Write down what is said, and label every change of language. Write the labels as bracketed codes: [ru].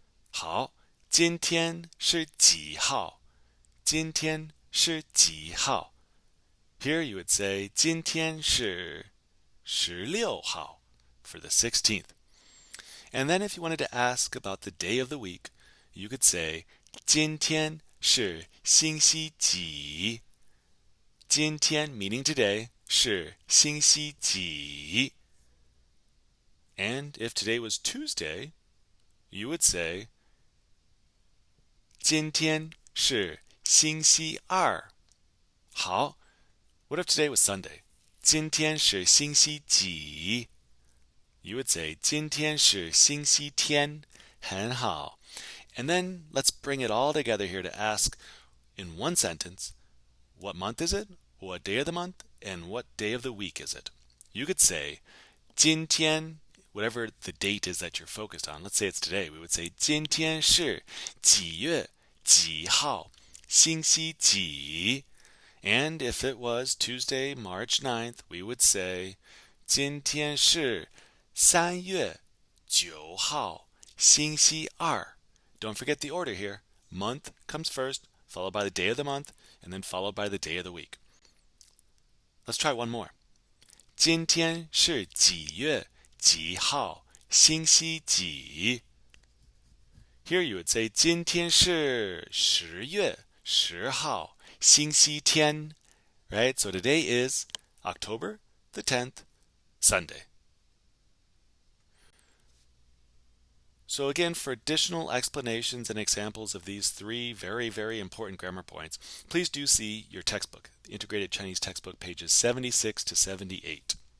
[zh] 好，今天是几号？今天是几号？ [en] Here you would say, 今天是16号 for the 16th. And then if you wanted to ask about the day of the week, you could say, 今天是星期几? [zh] 今天 meaning today 是星期几? [en] And if today was Tuesday, you would say, 今天是星期二. 好, what if today was Sunday? [zh] 今天是星期几? [en] You would say, 今天是星期天. [zh] 很好. [en] And then let's bring it all together here to ask in one sentence, what month is it? What day of the month? And what day of the week is it? You could say, 今天, whatever the date is that you're focused on. Let's say it's today. We would say, 今天是几月几号星期几? And if it was Tuesday, March 9th, we would say, 今天是3月9号星期二. Don't forget the order here. Month comes first, followed by the day of the month, and then followed by the day of the week. Let's try one more. [zh] 今天是几月几号星期几? [en] Here you would say, 今天是10月10号星期天. Right? So today is October the 10th, Sunday. So again, for additional explanations and examples of these three very, very important grammar points, please do see your textbook, the Integrated Chinese Textbook, pages 76 to 78.